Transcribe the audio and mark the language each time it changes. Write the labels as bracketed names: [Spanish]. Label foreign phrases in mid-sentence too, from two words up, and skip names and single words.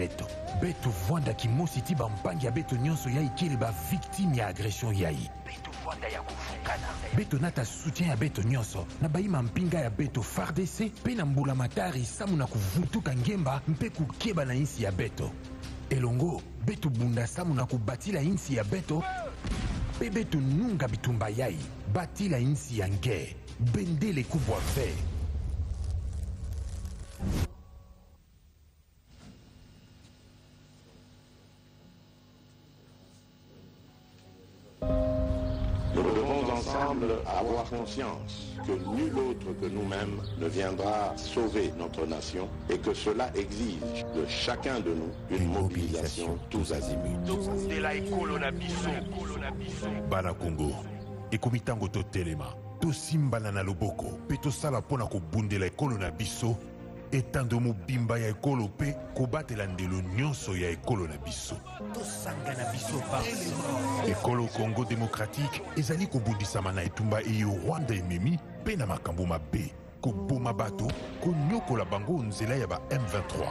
[Kituba (Democratic Republic of Congo)] beto beto vwanda kimosi ti bampangi ya beto nyonso yai kele bavictime ya agression yai beto vwanda ya kufukana beto nata soutien ya beto nyonso na baima mpinga ya beto FARDC pe na mbula matari samu na kuvutuka ngemba mpe kukeba na insi ya beto elongo beto bunda samu na kubatila insi ya beto pe beto nunga bitumba yai batila insi ya nge bendele kubwa ve [French] Nous devons ensemble avoir conscience que nul autre que nous-mêmes ne viendra sauver notre nation et que cela exige de chacun de nous une mobilisation tous azimuts. [Lingala] Bana Congo, ekomitango to telema, to simbana na loboko, pe to sala pona ko bundela ekolo na biso, etando mobimba ya ekolo pe kobatela ndelo nyonso ya ekolo na biso. To sanga na biso par ekolo Congo démocratique ezali kobundisama na etumba eyo Rwanda ememi pe na makambo mabe, koboma bato, konyokola bango nzela ya ba M23.